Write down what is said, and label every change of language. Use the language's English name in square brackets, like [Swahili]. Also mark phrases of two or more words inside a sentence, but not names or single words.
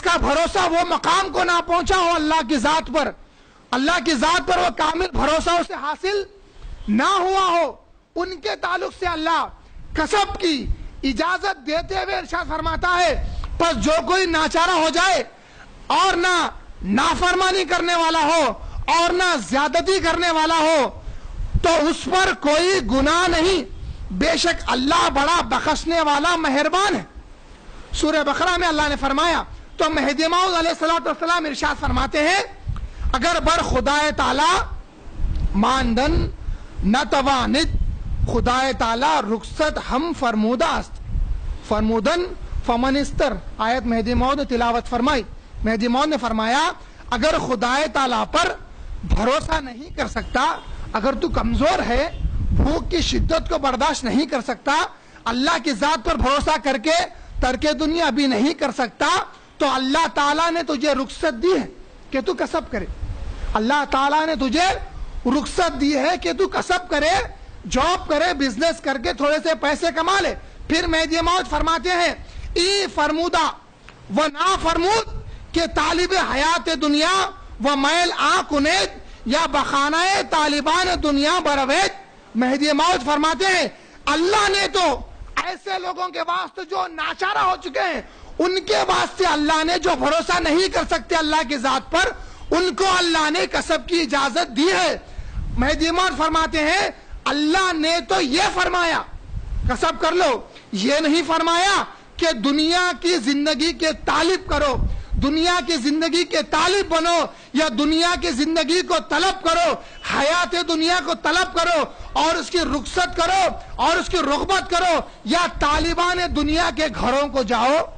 [Urdu] کا بھروسہ وہ مقام کو نہ پہنچا ہو اللہ کی ذات پر، اللہ کی ذات پر وہ کامل بھروسہ اسے حاصل نہ ہوا ہو، ان کے تعلق سے اللہ کسب کی اجازت دیتے ہوئے ارشاد فرماتا ہے پس جو کوئی ناچارہ ہو جائے اور نہ نافرمانی کرنے والا ہو اور نہ زیادتی کرنے والا ہو تو اس پر کوئی گناہ نہیں، بے شک اللہ بڑا بخشنے والا مہربان ہے۔ سورہ بقرہ میں اللہ نے فرمایا، تو مہدی موعود علیہ السلام ارشاد فرماتے ہیں [Persian] اگر بر خدای تعالی ماندن نتواند، خدای تعالی رخصت ہم فرمودہ است، فرمودن [Arabic] فمن استر، [Urdu] آیت مہدی موعود نے تلاوت فرمائی۔ مہدی موعود نے فرمایا اگر خدای تعالی پر بھروسہ نہیں کر سکتا، اگر تو کمزور ہے، بھوک کی شدت کو برداشت نہیں کر سکتا، اللہ کی ذات پر بھروسہ کر کے ترک دنیا ابھی نہیں کر سکتا، تو اللہ تعالیٰ نے تجھے رخصت دی ہے کہ تو کسب کرے. اللہ تعالیٰ نے تجھے رخصت دی ہے کہ تو کسب کرے، جاب کرے، بزنس کر کے تھوڑے سے پیسے کما لے. پھر مہدی موعود فرماتے ہیں [Persian] ای فرمودہ و نا فرمود کہ طالب حیات دنیا و میل آ کنید یا بخانہ طالبان دنیا بروید. [Urdu] مہدی موعود فرماتے ہیں اللہ نے تو ایسے لوگوں کے واسطے جو ناچارہ ہو چکے ہیں، ان کے واسطے اللہ نے جو بھروسہ نہیں کر سکتے اللہ کی ذات پر، ان کو اللہ نے کسب کی اجازت دی ہے. مہدی موعود فرماتے ہیں اللہ نے تو یہ فرمایا کسب کر لو، یہ نہیں فرمایا کہ دنیا کی زندگی کے طالب کرو، دنیا کی زندگی کے طالب بنو، یا دنیا کی زندگی کو طلب کرو، حیات دنیا کو طلب کرو اور اس کی رخصت کرو اور اس کی رغبت کرو، یا طالبان دنیا کے گھروں کو جاؤ.